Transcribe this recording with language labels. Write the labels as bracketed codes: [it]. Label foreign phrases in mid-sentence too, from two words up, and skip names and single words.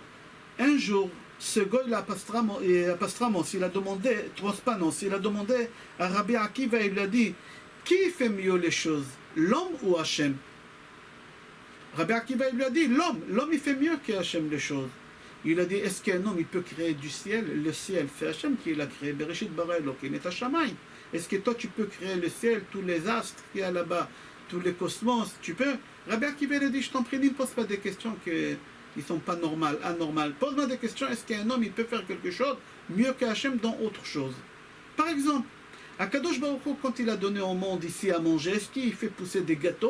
[fr] Un jour, ce goy, Apastramos, il a demandé, Trospanos, il a demandé à Rabbi Akiva, il lui a dit, qui fait mieux les choses, l'homme ou Hachem? Rabbi Akiva, il lui a dit, l'homme il fait mieux que Hachem les choses. Il a dit, est-ce qu'un homme il peut créer du ciel? Le ciel, c'est Hachem qui l'a créé. [he] בראשית ברא אלוקים את השמים. [fr] Est-ce que toi tu peux créer le ciel, tous les astres qu'il y a là-bas, tous les cosmos, tu peux? Rabbi Akiva, il a dit, je t'en prie, ne pose pas des questions qui ne sont pas anormales. Pose-moi des questions, est-ce qu'un homme il peut faire quelque chose mieux que Hachem dans autre chose? Par exemple, [he] הקדוש ברוך הוא, [fr] quand il a donné au monde ici à manger, est-ce qu'il fait pousser des gâteaux?